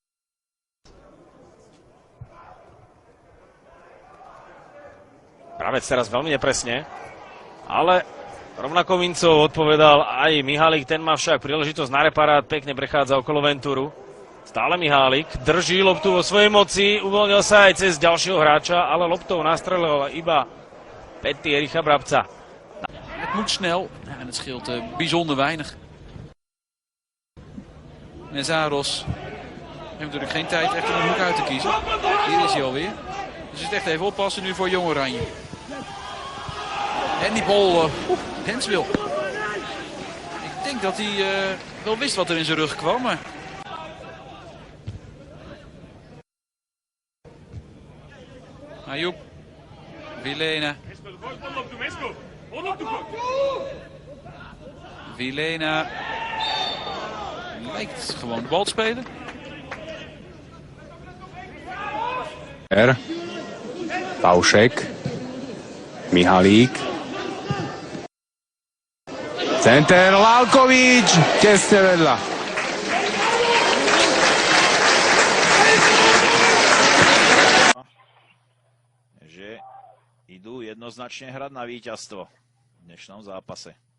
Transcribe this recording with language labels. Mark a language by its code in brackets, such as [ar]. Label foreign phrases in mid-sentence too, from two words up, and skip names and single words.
[sk] Pravec teraz veľmi nepresne, ale rovnako mincov odpovedal aj Mihálik, ten má však príležitosť na reparát, pekne prechádza okolo Venturu. Stále Mihálik, drží loptu vo svojej moci, uvoľnil sa aj cez ďalšieho hráča, ale loptou nastrelil iba Petty Ericha Brabca. [nl] Het moet snel en het scheelt bijzonder weinig. Mezaros heeft natuurlijk geen tijd echt om een hoek uit te kiezen. Hier is hij alweer. Dus het is echt even oppassen nu voor Jong Oranje. En die bal, Henswil. Ik denk dat hij wel wist wat er in zijn rug kwam, maar... Ajup. Vilena. Vilena lijkt gewoon de bal te spelen. [sk] Paušek, Mihalík, center Lalkovič, tesne vedľa. Že idú jednoznačne hrať na víťazstvo v dnešnom zápase.